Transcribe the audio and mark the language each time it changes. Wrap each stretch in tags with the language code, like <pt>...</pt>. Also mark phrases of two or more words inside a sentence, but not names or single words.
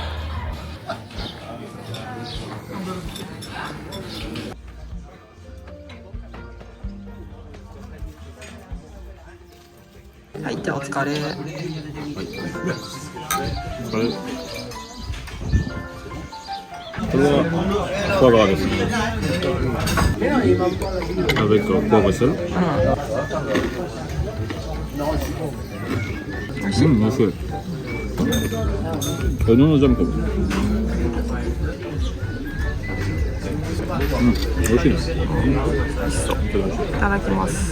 <ja>はい、じゃあお疲れ。これはフォアグラですね。</ja> <fr>avec poivre et sel。</fr> <ja>美味しい。美味しい。これのジャムかも。美味しいです。いただきます。</ja>